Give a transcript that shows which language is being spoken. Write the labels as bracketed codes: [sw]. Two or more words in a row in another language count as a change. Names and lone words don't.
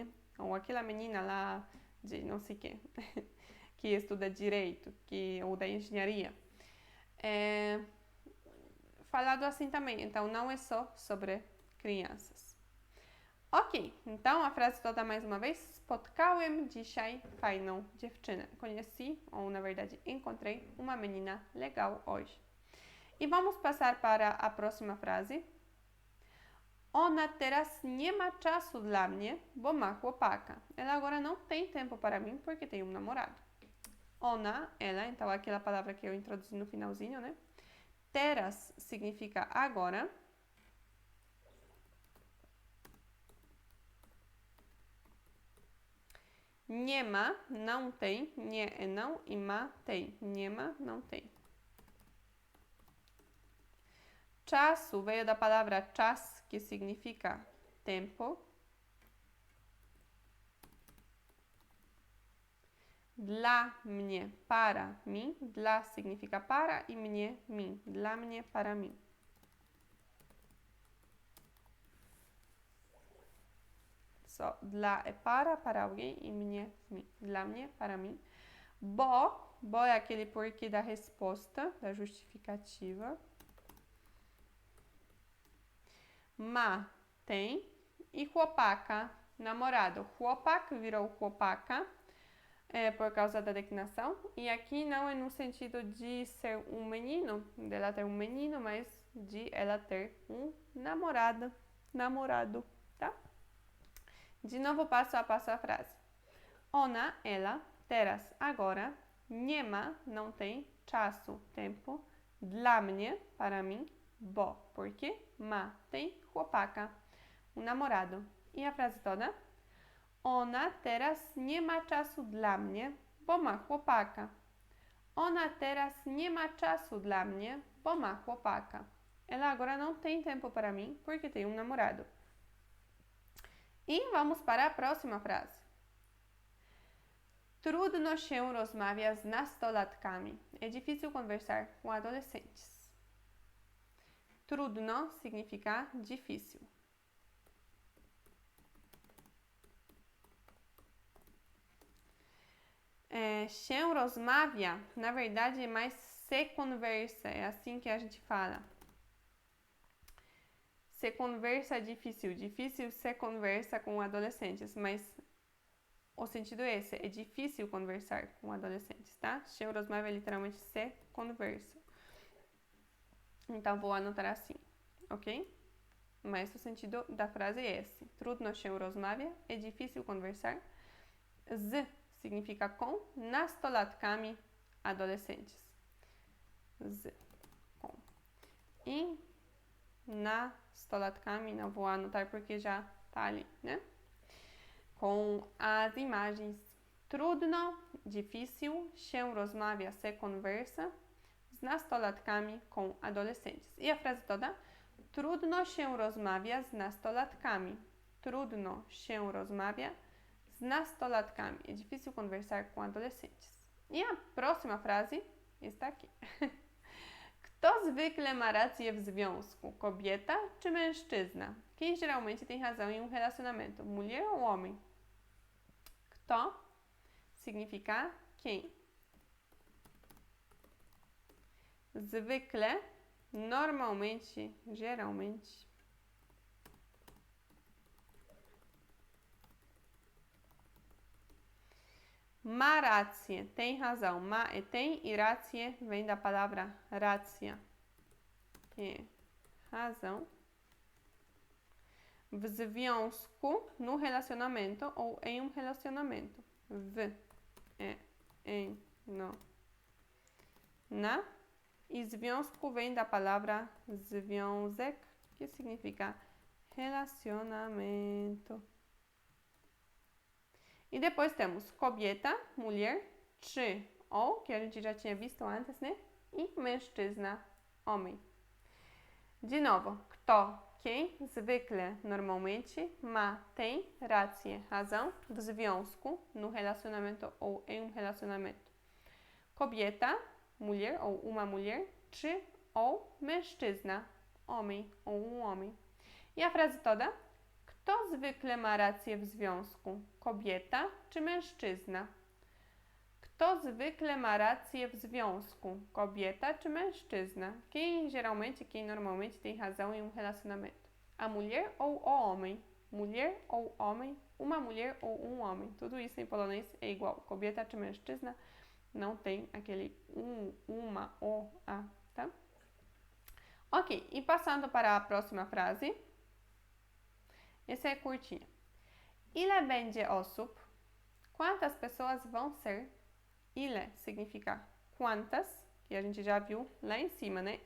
[pt] Ou aquela menina lá de não sei o quê, que estuda direito, ou da engenharia. Falado assim também, então não é só sobre crianças. Ok, então a frase toda mais uma vez. [pl] Spotkałem dzisiaj fajną dziewczynę. [pt] Conheci, ou na verdade encontrei, uma menina legal hoje. E vamos passar para a próxima frase. [pl] Ona teraz nie ma czasu dla mnie, bo ma chłopaka. [pt] Ela agora não tem tempo para mim porque tem um namorado. Ona, ela, então aquela palavra que eu introduzi no finalzinho, né? Teraz significa agora. [pl] Nie ma, [pt] não tem. Nie é não e ma tem. [pl] Nie ma, [pt] não tem. Czasu veio da palavra czas, que significa tempo. [pl] Dla mnie, [pt] para mim. Dla significa para e mnie, mim. [pl] Dla mnie, [pt] para mim. So, dla é para alguém e mnie, mim. [pl] Dla mnie, [pt] para mim. Bo é aquele porquê da resposta, da justificativa. Ma, tem. E chłopaka, namorado. Chłopak virou chłopaka por causa da declinação. E aqui não é no sentido de ser um menino, dela ter um menino, mas de ela ter um namorado, tá? De novo, passo a passo a frase. Ona, ela, [pl] teraz, agora, nie ma, [pt] não tem, [pl] czasu, tempo, dla mnie, [pt] para mim, bo, porque, ma, tem, chłopaka, um namorado. E a frase toda? [pl] Ona teraz nie ma czasu dla mnie, bo ma chłopaka. Ona teraz nie ma czasu dla mnie, bo ma chłopaka. [pt] Ela agora não tem tempo para mim, porque tem um namorado. E vamos para a próxima frase. [pl] Trudno się rozmawia z nastolatkami. [pt] É difícil conversar com adolescentes. Trudno significa difícil. [pl] Się rozmawia, [pt] na verdade, é mais se conversa, é assim que a gente fala. Se conversa difícil, difícil se conversa com adolescentes, mas o sentido é esse, é difícil conversar com adolescentes, tá? [pl] Się rozmawia [pt] literalmente se conversa. Então vou anotar assim, ok? Mas o sentido da frase é esse. [pl] Trudno się rozmawia, [pt] é difícil conversar. Z significa com nastolatkami, adolescentes. Z, com. E nastolatkami, não vou anotar porque já tá ali, né? Com as imagens. [pl] Trudno, difícil, się rozmawia, [pt] se conversa, [pl] z nastolatkami, [pt] com adolescentes. E a frase toda? [pl] Trudno się rozmawia z nastolatkami. Trudno się rozmawia z nastolatkami. [pt] É difícil conversar com adolescentes. E a próxima frase está aqui. [pl] Kto zwykle ma rację w związku? Kobieta czy mężczyzna? [pt] Quem geralmente tem razão em um relacionamento? Mulher ou homem? Kto significa quem. Zwykle, normalmente, geralmente. [pl] Ma rację, [pt] tem razão. Ma é tem e rację vem da palavra racja, que é razão. [pl] W związku, [pt] no relacionamento ou em um relacionamento. W é em, no, na. E związku vem da palavra związek, que significa relacionamento. E depois temos kobieta, mulher, czy, ou, que a gente já tinha visto antes, né? E mężczyzna, homem. De novo, kto, quem, zwykle, normalmente, ma, tem, [pl] rację, razão, w związku, [pt] no relacionamento ou em um relacionamento. Kobieta, mulher ou uma mulher, czy, ou mężczyzna, homem ou um homem. E a frase toda? [pl] Kto zwykle ma rację w związku? Kobieta czy mężczyzna? Kto zwykle ma rację w związku? Kobieta czy mężczyzna? [pt] Quem geralmente, quem normalmente tem razão em um relacionamento? A mulher ou o homem? Mulher ou homem? Uma mulher ou um homem? Tudo isso em polonês é igual. [pl] Kobieta czy mężczyzna? [pt] Não tem aquele uma, o, a, tá? Ok, e passando para a próxima frase. Essa é curtinha. [pl] Ile będzie osób? [pt] Quantas pessoas vão ser? Ile significa quantas, que a gente já viu lá em cima, né?